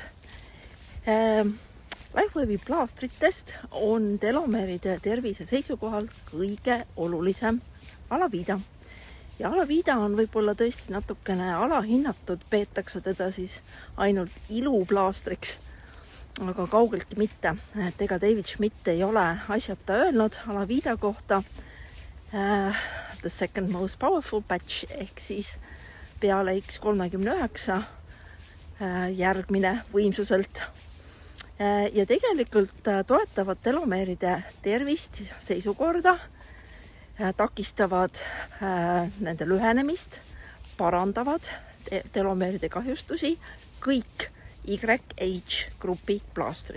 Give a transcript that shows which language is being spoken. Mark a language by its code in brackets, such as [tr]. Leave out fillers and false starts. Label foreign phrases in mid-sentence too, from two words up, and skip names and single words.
[et] Lifewave'i plaastritest on telomeeride tervise seisukohalt kõige olulisem alaviida. Ja alaviida on võib-olla tõesti natukene alahinnatud, peetakse teda siis ainult iluplaastriks, aga kaugeltki mitte. Et ega David Schmidt ei ole asjata öelnud alaviida kohta [en] the second most powerful patch [et] ehk siis peale X39 järgmine võimsuselt. Ja tegelikult toetavad telomeeride tervist seisukorda, takistavad nende lühenemist, parandavad telomeeride kahjustusi kõik YH grupi plaastrid.